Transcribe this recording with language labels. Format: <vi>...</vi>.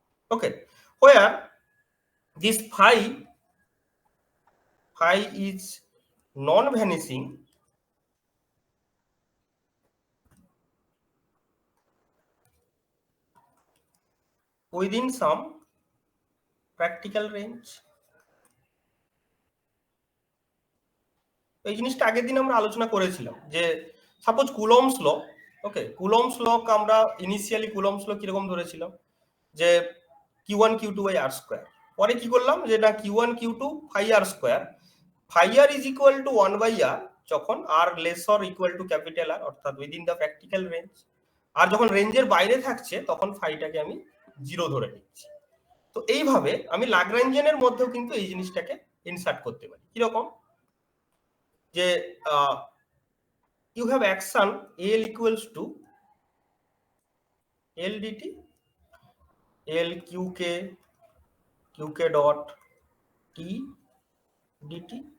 <en>Okay, where this phi is non-vanishing within some practical range.</en> <bn>এই জিনিসটা আগের দিন আমরা আলোচনা করেছিলাম যে সাপোজ কুলম্বস ল, ওকে, কুলম্বস ল আমরা ইনিশিয়ালি কুলম্বস ল কিরকম ধরেছিলাম যে q1 q2 by r square, পরে কি করলাম যে না q1 q2</bn> <en>phi r square, phi r is equal to 1 by r</en> <bn>যখন</bn> <en>r less or equal to capital R,</en> <bn>অর্থাৎ উইদিন দ্য প্র্যাকটিক্যাল রেঞ্জ। আর যখন রেঞ্জের বাইরে থাকছে তখন ফাইটাকে আমি 0 ধরে নিচ্ছি। তো এইভাবে আমি লাগরাঞ্জিয়ানের মধ্যেও কিন্তু এই জিনিসটাকে ইনসার্ট করতে পারি। কিরকম যে</bn> <en>you have action L equals to L dt, L qk dot t dt.</en>